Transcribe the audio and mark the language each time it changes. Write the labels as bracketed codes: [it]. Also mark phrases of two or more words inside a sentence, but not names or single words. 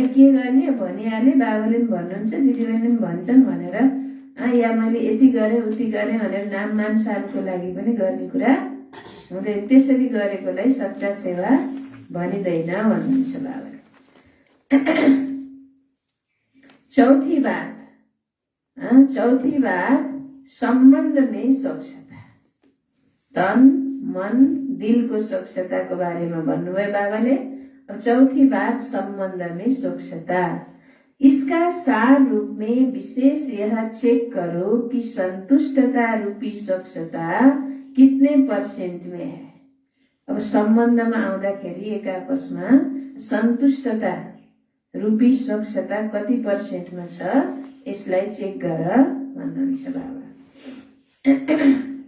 [ne] के गर्ने भनिहाले, बाबाले पनि भन्नुहुन्छ, दिदीबहिनीले पनि भन्छन् भनेर या मैले यति गरेँ उति गरेँ भनेर नाम मानसारको लागि पनि गर्ने कुरा हुँदैन। त्यसरी गरेकोलाई सच्चा सेवा भनिँदैन भन्नुहुन्छ बाबाले। [hi] चौथी बात सम्बन्ध में स्वच्छता। [ne] तन मन दिलको स्वच्छताको बारेमा भन्नुभयो बाबाले। [hi] अब चौथी बात संबंध में स्वच्छता। इसका सार रूप में विशेष यह चेक करो कि संतुष्टता रूपी स्वच्छता कितने % में है। [ne] अब सम्बन्धमा आउँदाखेरि एक आपसमा सन्तुष्टता रूपी स्वच्छता कति % मा छ यसलाई चेक गर भन्नुहुन्छ बाबा।